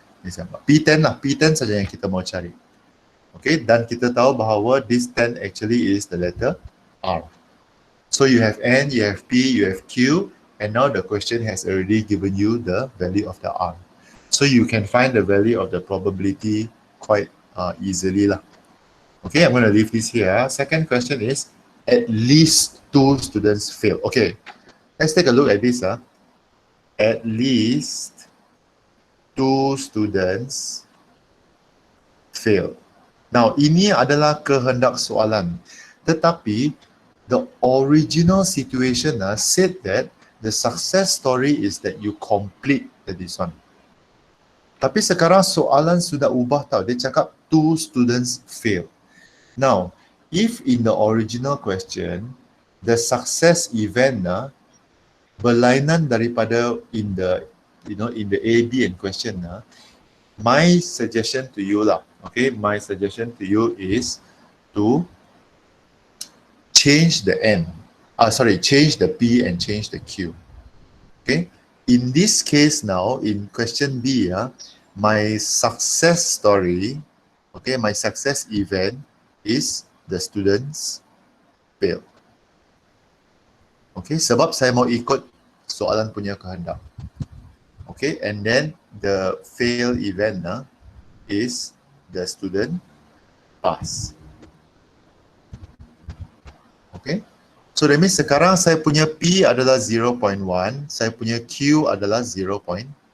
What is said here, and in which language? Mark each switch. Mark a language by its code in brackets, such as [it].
[ms] P10 lah, P10 saja yang kita mau cari. [en] Okay, [ms] dan kita tahu bahawa [en] this 10 actually is the letter R. So you have N, you have P, you have Q, and now the question has already given you the value of the R. So you can find the value of the probability quite easily lah. Okay, I'm going to leave this here. Second question is, at least 2 students fail. Okay, let's take a look at this. At least 2 students fail. [ms] Now, ini adalah kehendak soalan. [en] Tetapi, the original situation said that the success story is that you complete this one. [ms] Tapi sekarang soalan sudah ubah tau. Dia cakap 2 [en] students fail. Now, if in the original question, the success event [ms] berlainan daripada [en] in the A, B and question, my suggestion to you lah, okay, my suggestion to you is to change the N. change the P and change the Q. Okay, in this case now, in question B, my success story, okay, my success event is the students fail. Okay, [ms] sebab saya mau ikut soalan punya kehendak. [en] Okay, and then the fail event is the student pass. [ms] Okay, [en] so that means [ms] sekarang saya punya P adalah 0.1, saya punya Q adalah 0.9.